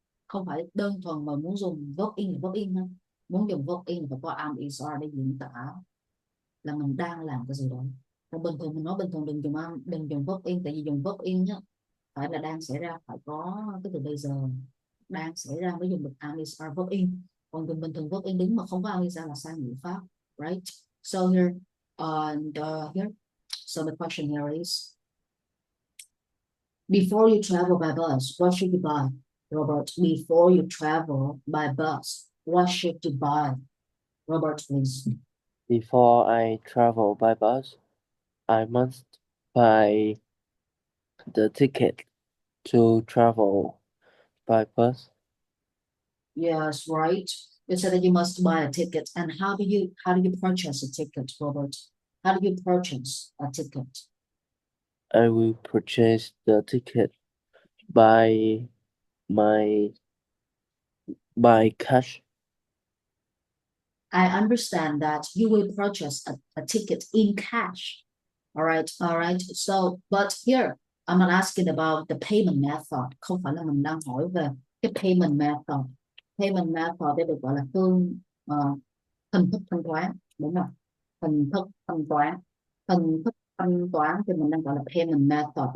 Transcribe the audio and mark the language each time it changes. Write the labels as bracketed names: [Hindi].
[Vietnamese] Không phải đơn thuần mà muốn dùng verb in là verb in ha. Muốn dùng verb in phải có am is are để diễn tả là mình đang làm cái gì đó. Còn bình thường mình nói bình thường đừng dùng verb in, tại vì dùng verb in nhá, phải là đang xảy ra, phải có cái từ bây giờ đang xảy ra mới dùng được am is are verb in. Còn dùng bình thường verb in đứng mà không có am is are là sai ngữ pháp, right? [English] So here and here, so the question here is Before you travel by bus, what should you buy, Robert? Before you travel by bus, what should you buy, Robert, please? Before I travel by bus, I must buy the ticket to travel by bus. Yes, right. You said that you must buy a ticket. And how do you purchase a ticket, Robert? How do you purchase a ticket? I will purchase the ticket by my by cash. I understand that you will purchase a ticket in cash. All right, all right. So, but here I'm not asking about the payment method. [Vietnamese] Không phải là mình đang hỏi về cái payment method. Payment method để được gọi là hình thức thanh toán, đúng không? Hình thức thanh toán, hình thức thanh toán thì mình đang gọi là payment method.